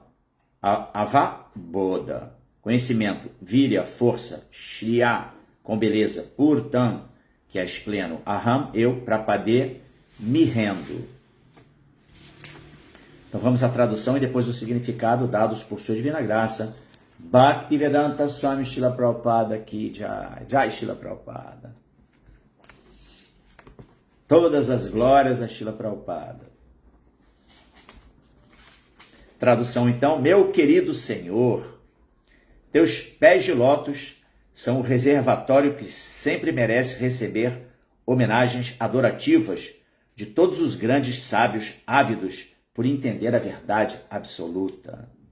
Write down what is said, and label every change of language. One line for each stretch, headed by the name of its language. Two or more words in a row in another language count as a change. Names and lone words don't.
Portuguese: Avaboda, conhecimento. Virya, força. Shriya, com beleza. Purtam, que és pleno. Aham, eu. Prapade, me rendo. Então vamos à tradução e depois o significado dados por sua divina graça. Bhaktivedanta Swami Srila Prabhupada
Hindi: की जय.
Portuguese: Jai Srila Prabhupada. Todas as glórias a Srila Prabhupada. Tradução então: meu querido Senhor, teus pés de lótus são o reservatório que sempre merece receber homenagens adorativas de todos os grandes sábios ávidos por entender a verdade absoluta.